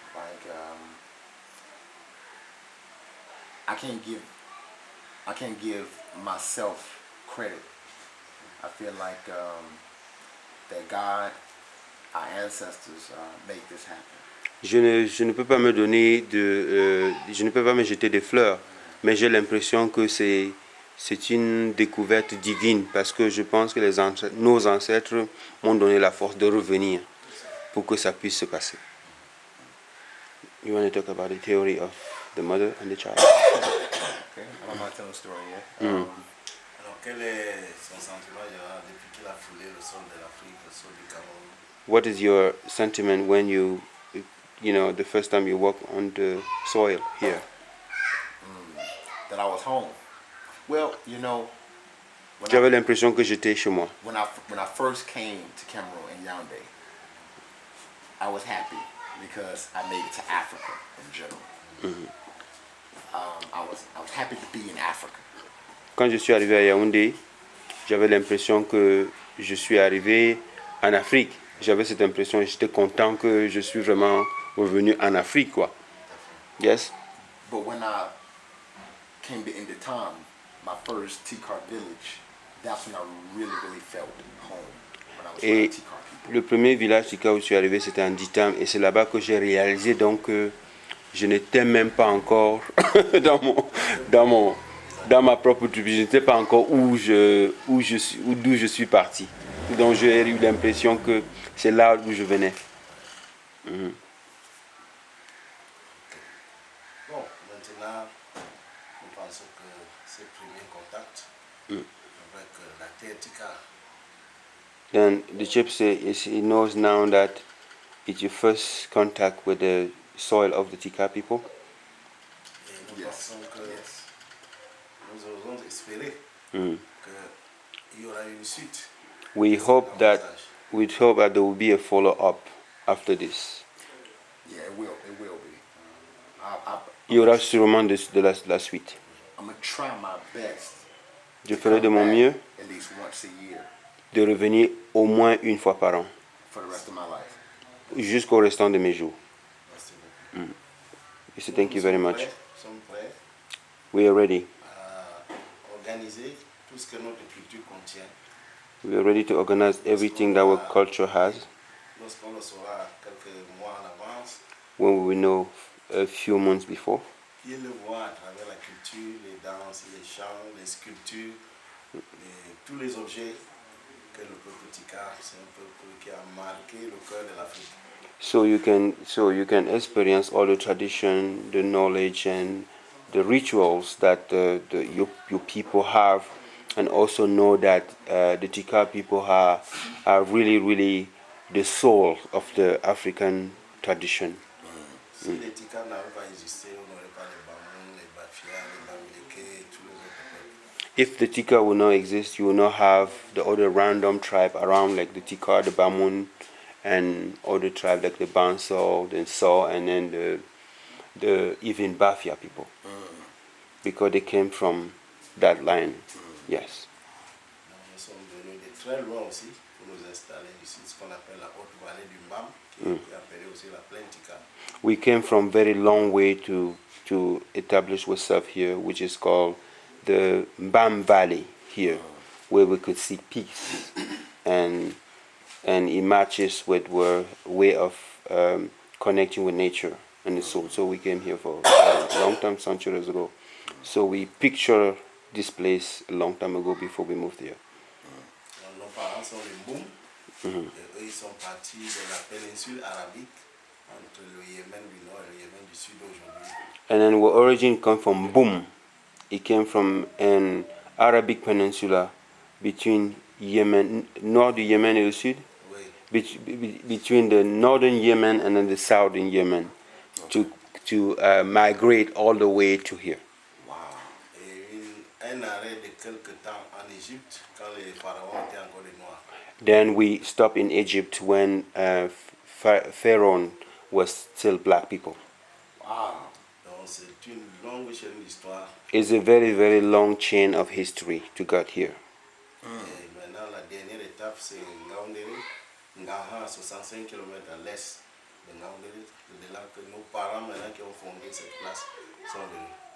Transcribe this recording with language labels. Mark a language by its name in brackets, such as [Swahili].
[English] Like I can't give myself credit. I feel like that God, our ancestors, made this happen. [French] Je ne peux pas me donner je ne peux pas me jeter des fleurs, mais j'ai l'impression que c'est une découverte divine parce que je pense que nos ancêtres m'ont donné la force de revenir pour que ça puisse se passer. [English] You want to talk about the theory of the mother and the child? Okay, I don't mind telling the story here. [French] Alors, quel est son sentiment depuis qu'il a foulé le sol de l'Afrique, le sol du Cameroun? [English] What is your sentiment when the first time you walk on the soil here? That I was home. Well, [French] J'avais l'impression que j'étais chez moi. [English] when I first came to Cameroon in Yaoundé, I was happy because I made it to Africa in general. I was happy to be in Africa. [French] Quand je suis arrivé à Yaoundé, j'avais l'impression que je suis arrivé en Afrique. J'avais cette impression et j'étais content que je suis vraiment revenu en Afrique, quoi. [English] Yes? But when I came to Indotam, my first Tikar village, that's when I really felt home. When I was [French] Et [English] with Tikar people. [French] le premier village Tika où je suis arrivé, c'était en Ditam. Et c'est là-bas que j'ai réalisé donc que je n'étais même pas encore dans ma propre tribu. Je n'étais pas encore d'où je suis parti. Donc j'ai eu l'impression que c'est là où je venais. Bon, maintenant, nous pensons que c'est le premier contact avec la terre Tika. [English] Then the chip says he knows now that it's your first contact with the soil of the Tika people. [French] Et nous pensons que nous osons espérer Mm. qu'il y aura une suite. [English] We hope that there will be a follow-up after this. Yeah, it will be. [French] Il y aura sûrement de la suite. [English] I'm gonna try my best. [French] Je ferai de mon mieux [English] At least once a year [French] de revenir au moins une fois par an, [English] for the rest of my life. [French] jusqu'au restant de mes jours. Merci beaucoup. [English] I say thank you very much. [French] Nous sommes prêts [English] We are ready. [French] à organiser tout ce que notre culture contient. [English] We are ready to organize everything that our culture has [French] Lorsqu'on le saura quelques mois en avance, [English] when we know a few months before. [French] et le voir à travers la culture, les danses, les chants, les sculptures, tous les objets que le peuple Tika, c'est un peuple qui a marqué le cœur de l'Afrique. [English] So you can experience all the tradition, the knowledge, and the rituals that your people have, and also know that the Tika people are really the soul of the African tradition. [French] Si les Tika n'avaient pas existé, on n'aurait pas les Bamoun, les Bafia, les Bamileke et tous les autres peuples. [English] If the Tika will not exist, you will not have the other random tribe around, like the Tika, the Bamun, and other tribes like the Bansal, the Saw, and then the even Bafia people, because they came from that line. Yes. [French] Nous sommes venus de très loin aussi pour nous installer ici, ce qu'on appelle la haute vallée du Mbam, qui est appelée aussi la plaine Tika. [English] We came from very long way to establish ourselves here, which is called the Mbam Valley here, where we could see peace, and it matches with our way of connecting with nature and the soul. So we came here for a long time, centuries ago. So we picture this place a long time ago before we moved here. [French] Nos parents sont les Mboum, et eux ils sont partis de la péninsule arabique entre le Yémen du Nord et le Yémen du Sud aujourd'hui. [English] And then our origin come from Boum. It came from an Arabic peninsula between Yemen, [French] Nord du Yemen et le Sud, Oui. [English] between the northern Yemen and then the southern Yemen, to migrate all the way to here. Wow. [French] Et un arrêt de quelques temps en Égypte quand les pharaons étaient encore des Noirs. [English] Then we stopped in Egypt when Pharaoh was still black people. Wow. [French] Donc c'est une longue chaîne d'histoire. [English] It's a very long chain of history to get here. [French] Et maintenant la dernière étape c'est Ngaoundéré, Ngaha à 65 km à l'est de Ngaoundéré. C'est de là que nos parents maintenant qui ont fondé cette place sont venus.